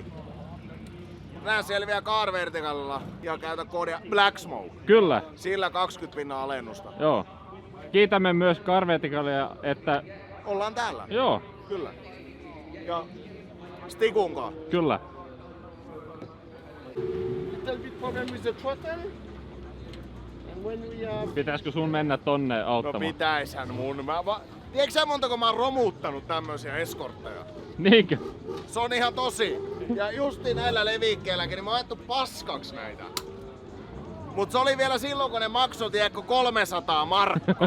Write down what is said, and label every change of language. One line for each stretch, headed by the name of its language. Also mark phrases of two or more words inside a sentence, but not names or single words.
Finnish: Nää selviää Car Verticalilla ja käytä koodia Black Smoke. Kyllä. Sillä 20% alennusta. Joo. Kiitämme myös Car Verticalia, että... Ollaan täällä. Joo. Kyllä. Ja Stigunkaan. Kyllä.
English: Little bit problem with the throttle. And when we are
Finnish: Pitäisikö sun mennä tonne No auttamaan? pitäishän mun. Tiedätkö sä montako mä oon romuttanut tämmösiä eskortteja? Niinkö? Se on ihan tosi. Ja justi näillä levikkeilläkin, niin mä oon ajettu paskaksi näitä. Mut se oli vielä silloin, kun ne maksoi, tiedätkö, 300 markkaa.